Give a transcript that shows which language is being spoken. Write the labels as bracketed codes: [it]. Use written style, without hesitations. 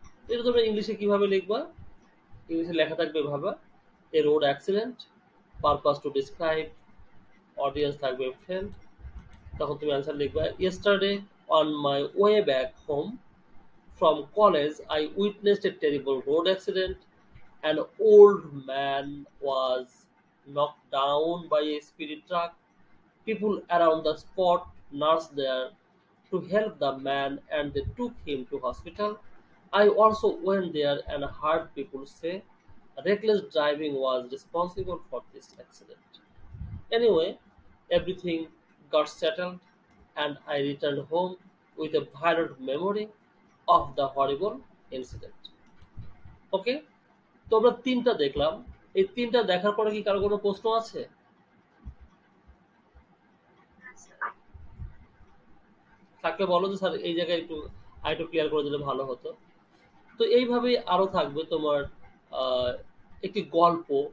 [bn] এটা তোমরা ইংলিশে কিভাবে লিখবা? ইংলিশে লেখা থাকবে এভাবে: [en] a road accident, purpose to describe, [bn] audience থাকবে ফ্রেন্ড। তখন তুমি অ্যান্সার লিখবা: [en] Yesterday on my way back home from college, I witnessed a terrible road accident. An old man was knocked down by a speeding truck. People around the spot nursed there to help the man and they took him to hospital. I also went there and heard people say reckless driving was responsible for this accident. Anyway, everything got settled and I returned home with a violent memory of the horrible incident. [bn] ওকে, তো আমরা তিনটা দেখলাম। এই তিনটা দেখার পরে কি কারো কোনো প্রশ্ন আছে? থাকলে বলো যে স্যার এই জায়গায় একটু ক্লিয়ার করে দিলে ভালো হতো। তো এইভাবেই আরো থাকবে তোমার একটি গল্প।